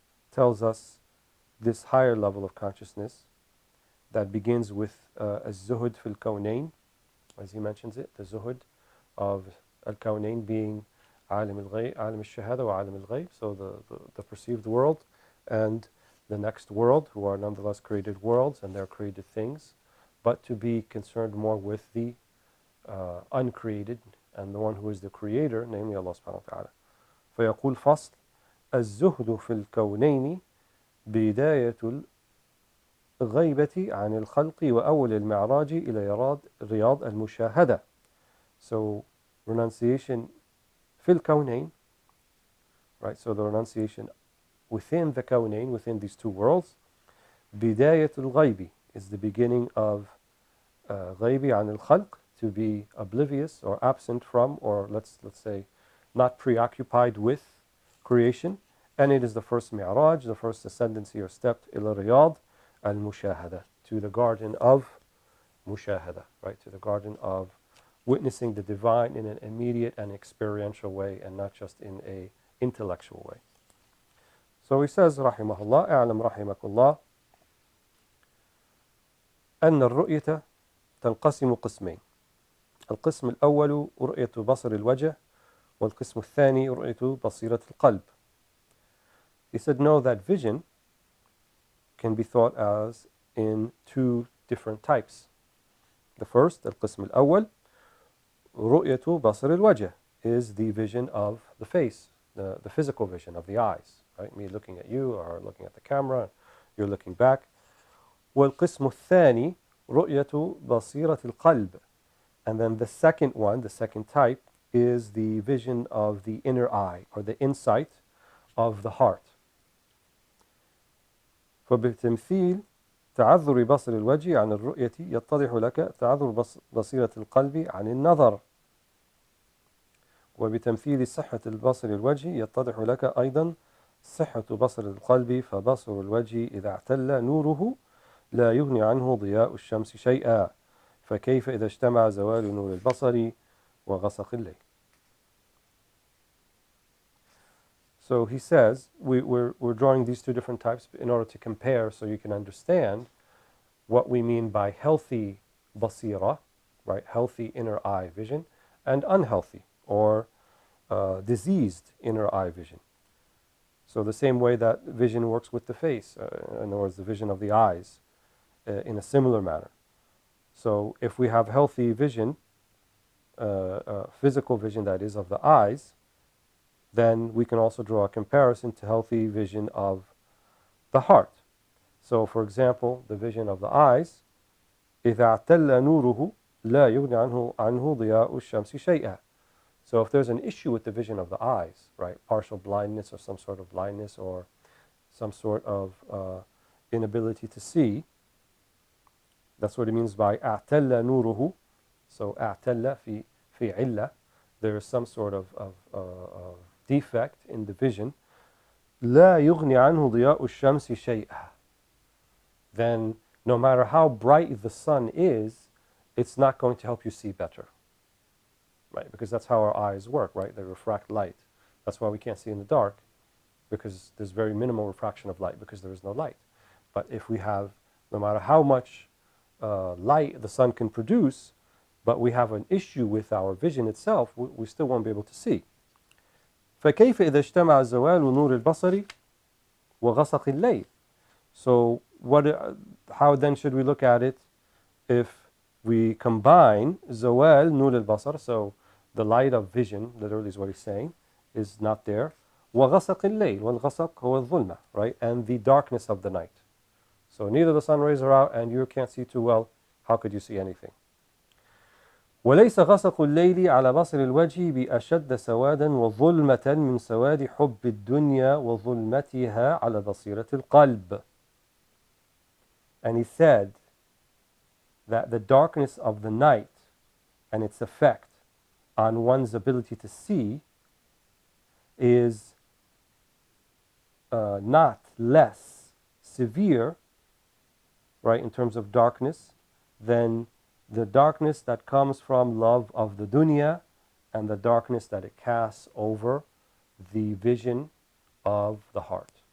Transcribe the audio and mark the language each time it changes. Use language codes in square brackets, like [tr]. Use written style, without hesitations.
[en] tells us this higher level of consciousness that begins with [ar] az-zuhud fil kawnayn, [en] as he mentions it, the zuhud of al-kawnayn being alim al-ghayb, [ar] alim al-shahada wa alim al-ghayb, [en] so the perceived world and the next world, who are nonetheless created worlds and they're created things, but to be concerned more with the uncreated and the one who is the creator, namely Allah subhanahu wa ta'ala. [ar] فيقول فصل الزهد في الكونين بداية الغيبة عن الخلق وأول المعراج إلى رياض المشاهدة. [en] So renunciation [ar] في الكونين, [en] right? So the renunciation within the kawnayn, within these two worlds. [ar] بداية الغيب [en] is the beginning of [ar] غيب عن الخلق, [en] to be oblivious or absent from, or let's say not preoccupied with creation, and it is the first mi'raj, the first ascendancy or step [ar] إلى رياض المشاهدة, [en] to the garden of mushahada, right, to the garden of witnessing the divine in an immediate and experiential way and not just in a intellectual way. So he says [ar] رحمه الله اعلم رحمك الله أن الرؤية تنقسم قسمين. القسم الأول رؤية بصر الوجه والقسم الثاني رؤية بصيرة القلب. [en] He said, know that vision can be thought as in two different types. The first, [ar] القسم الأول, رؤية بصر الوجه, [en] is the vision of the face, the physical vision of the eyes, right? Me looking at you or looking at the camera, you're looking back. [ar] والقسم الثاني رؤية بصيرة القلب. [en] And then the second one, the second type, is the vision of the inner eye or the insight of the heart. [ar] فبتمثيل تعذر بصر الوجه عن الرؤية يتضح لك تعذر بصيرة القلب عن النظر. وبتمثيل صحة البصر الوجه يتضح لك أيضا صحة بصر القلب، فبصر الوجه إذا اعتل نوره لا يغني عنه ضياء الشمس شيئا، فكيف إذا اجتمع زوال نور البصر وغسق الليل. [en] So he says, we're drawing these two different types in order to compare so you can understand what we mean by healthy basira, right, healthy inner eye vision, and unhealthy or diseased inner eye vision. So the same way that vision works with the face, in other words, the vision of the eyes, in a similar manner. So if we have healthy vision, physical vision that is of the eyes, then we can also draw a comparison to healthy vision of the heart. So for example, the vision of the eyes, [ar] إذا اعتل نوره لا يغني عنه ضياء الشمس شيئا. [en] So if there's an issue with the vision of the eyes, right, partial blindness or some sort of blindness or some sort of inability to see, that's what it means by [ar] اعتل نوره. [en] So [ar] اعتل في علة, [en] there is some sort of defect in the vision. [ar] لا يغني عنه ضياء الشمس شيئا. [en] Then no matter how bright the sun is, it's not going to help you see better. Right? Because that's how our eyes work, right? They refract light. That's why we can't see in the dark, because there's very minimal refraction of light because there is no light. But if we have, no matter how much light the sun can produce, but we have an issue with our vision itself, we still won't be able to see. [ar] فكيف إذا اجتمع زوال نور البصر وغسق الليل. [en] So how then should we look at it if we combine [ar] زوال نور البصر, [en] so the light of vision, literally is what he's saying, is not there, [ar] وغسق الليل, والغسق هو الظلمة, [en] right, and the darkness of the night. So neither the sun rays are out and you can't see too well, how could you see anything? [ar] وليس غسق الليل على بصر الوجه بأشد سوادا وظلمة من سواد حب الدنيا وظلمتها على بصيرة القلب. [en] And he said that the darkness of the night and its effect on one's ability to see is not less severe, right, in terms of darkness, than the darkness that comes from love of the dunya and the darkness that it casts over the vision of the heart.